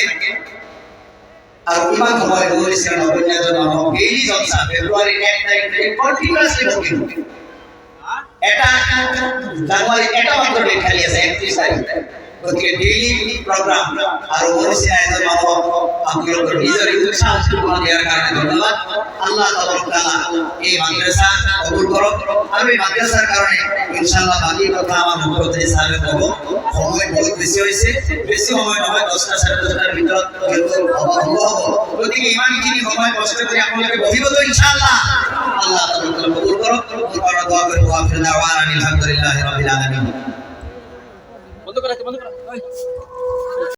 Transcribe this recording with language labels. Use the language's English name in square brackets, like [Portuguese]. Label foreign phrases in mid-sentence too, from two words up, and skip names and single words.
[Assamese] আৰু কিমান সময় দৌৰিছে নবীনজন ডেইলি জলসা ফেব্ৰুৱাৰী 1 তাৰিখে কন্টিনিউয়াসলি বকিব। এটা জানুৱাৰী এটা মাত্ৰ ডেট খালি আছে 31 তাৰিখ। গতিকে ডেইলি প্ৰগ্ৰাম আৰু মনুষ্য এজন মানুহক আপোনালোকৰ নিজৰ উৎসাহ দিয়াৰ কাৰণে ধন্যবাদ। আল্লাহ তাআলা এই মাদ্রাসা কবুল কৰক আৰু এই মাদ্রাসাৰ কাৰণে ইনশাআল্লাহ বাকি কথা আমাৰ মুখ্যমন্ত্রী সাহেব ক'ব। সময় বহুত বেছি হৈছে, বেছি সময় নহয়, 10টা 10:30টাৰ ভিতৰত হ'ব। গতিকে ইমানখিনি সময় কষ্ট কৰি আপোনালোকে বহিব তো ইনশাআল্লাহ। আল্লাহ তাআলা কবুল কৰক। দোয়া কৰি [Arabic] آخر دعوانا الحمد لله رب العالمين. [Assamese] বন্ধ করা